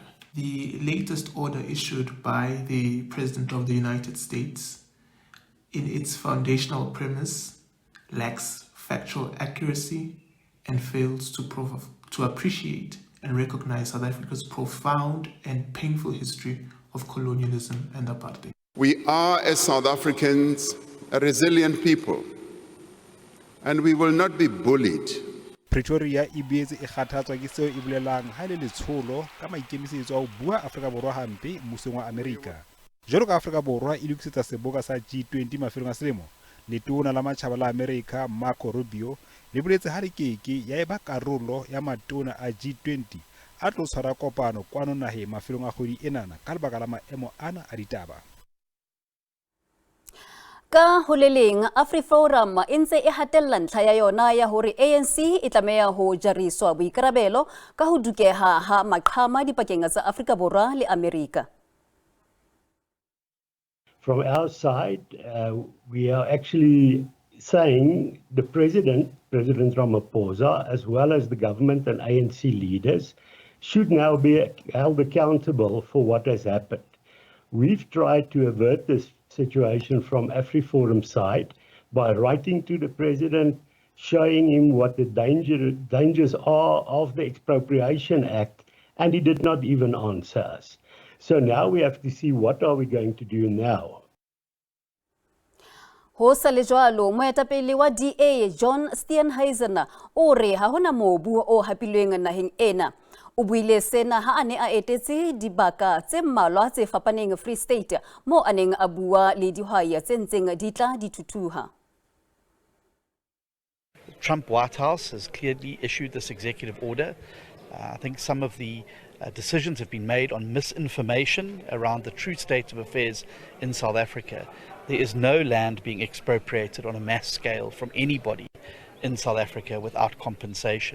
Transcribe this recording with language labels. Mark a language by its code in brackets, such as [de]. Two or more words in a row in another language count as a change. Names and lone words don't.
[en] The latest order issued by the President of the United States, in its foundational premise, lacks factual accuracy and fails to appreciate and recognize South Africa's profound and painful history of colonialism and apartheid. We are, as South Africans, a resilient people, and we will not be bullied. [st] Pretoria e boetse e kgathatswa ke seo e bolelang ha le letsholo ka maikemisetso a ho bua Afrika Borwa hampe mmusong wa Amerika. Jwalo ka Afrika Borwa e lokisetsa seboka sa G20 mafelong a selemo, letona la matjhaba la Amerika Marco Rubio le boletse ha lekeke ya eba karolo ya matona a G20 a tlo tshwara kopano kwano nahe mafelong a kgwedi enana ka lebaka la maemo ana a ditaba. Ka holeleng AfriForum e ntse e hatella ntlha ya yona ya hore ANC e tlameha ho jariswa boikarabelo ka ho dukeha ha maqhama dipakeng tsa Afrika Borwa le Amerika. [en] From our side, we are actually saying the President Ramaphosa, as well as the government and ANC leaders, should now be held accountable for what has happened. We've tried to avert this situation from AfriForum side by writing to the President, showing him what the dangers are of the Expropriation Act, and he did not even answer us. So now we have to see what are we going to do now. [st] Ho sa le jwalo moetapele wa DA John Steenhuisen o re ha hona mobu o hapilweng naheng ena. O buile sena ha ane a etetse dibaka tse mmalwa tse fapaneng Free State mo aneng a bua le dihwai tse ntseng di tla di thuthuha. [en] Trump White House has clearly issued this executive order. I think some of the decisions have been made on misinformation around the true state of affairs in South Africa. There is no land being expropriated on a mass scale from anybody in South Africa without compensation.